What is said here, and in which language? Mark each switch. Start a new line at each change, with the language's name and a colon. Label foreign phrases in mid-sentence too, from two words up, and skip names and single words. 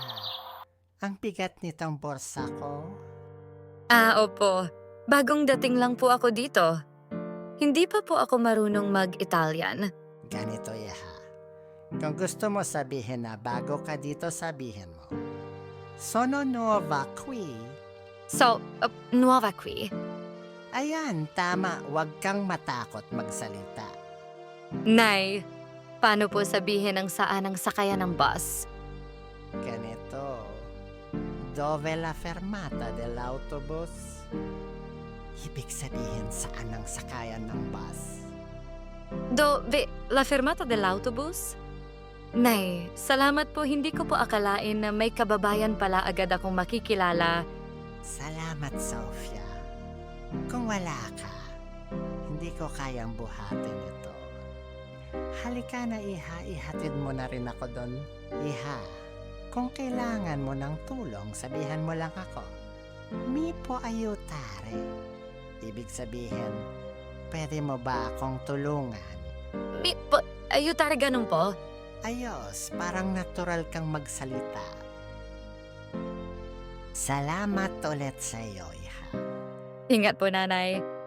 Filipino: Ang bigat nitong borsa ko. Opo. Bagong dating lang po ako dito. Hindi pa po ako marunong mag-Italian. Ganito, Iha. Kung gusto mo sabihin na bago ka dito, sabihin mo.
Italian: Sono nuova qui. So, nuova qui.
Filipino: Ayan, tama. Huwag kang matakot magsalita. Nay, paano po sabihin ang saan ang sakayan ng bus? Ganito.
Italian: Dove la fermata dell'autobus?
Filipino: Ibig sabihin saan ang sakayan ng bus?
Italian: Dove la fermata dell'autobus?
Filipino: Nay, salamat po, hindi ko po akalain na may kababayan pala agad akong makikilala. Salamat, Sofia. Kung wala ka, hindi ko kayang buhatin ito. Halika na, Iha. Ihatid mo na rin ako doon. Iha, kung kailangan mo ng tulong, sabihan mo lang ako.
Italian: Mi può aiutare.
Filipino: Ibig sabihin, pwede mo ba akong tulungan? Ayutare ganun po? Ayos, parang natural kang magsalita. Salamat ulit sa iyo, Iha. Ingat po, nanay.